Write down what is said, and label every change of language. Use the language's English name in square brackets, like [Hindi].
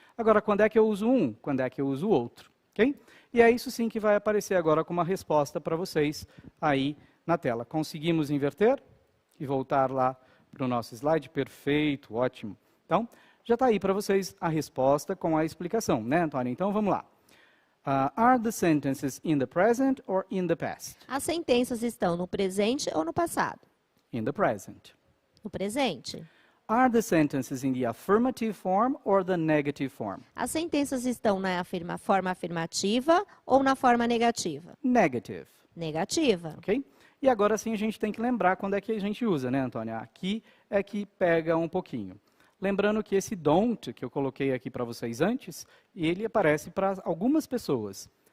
[Portuguese] Agora, quando é que eu uso um? Quando é que eu uso o outro? Ok? E é isso sim que vai aparecer agora como uma resposta para vocês aí na tela. Conseguimos inverter e voltar lá para o nosso slide? Perfeito, ótimo. Então, já está aí para vocês a resposta com a explicação, né, Antônia? Então, vamos lá. [English] Are the sentences in the present or in the past? [Portuguese] As sentenças estão no presente ou no passado? [English] In the present. [Portuguese] No presente. [English] Are the sentences in the affirmative form or the negative form? [Portuguese] As sentenças estão na forma afirmativa ou na forma negativa? [English] Negative. [Portuguese] Negativa. Ok? E agora sim a gente tem que lembrar quando é que a gente usa, né, Antônia? Aqui é que pega um pouquinho. Lembrando que esse don't, que eu coloquei aqui para vocês antes, ele aparece para algumas pessoas.